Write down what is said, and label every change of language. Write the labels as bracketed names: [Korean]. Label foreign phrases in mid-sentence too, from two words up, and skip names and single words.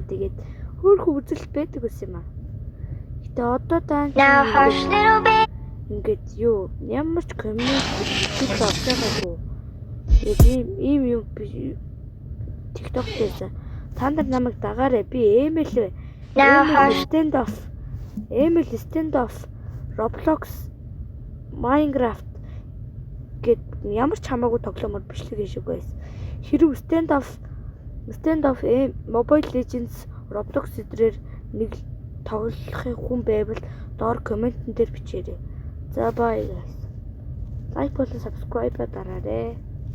[Mongolian] Тэгээд хөөрхөн үзэлт байдаг байсан юм аа. Гэтэ одоо даан ингээд юу ямар ч коммент хийх авчихаагүй. Ийм юм TikTok дээр та нар намайг дагаарай. Би Emil stand off Roblox Minecraft гэд ямар ч хамаагүй тоглоомор бичлэг хийшиг байсан. Хэрэг stand off Mobile Legends Roblox зэрэг нэг тоглохын хүн байвал доор комментэн дээр бичээрэй. За [English] bye guys. [Mongolian] Like болон subscribe дараарай.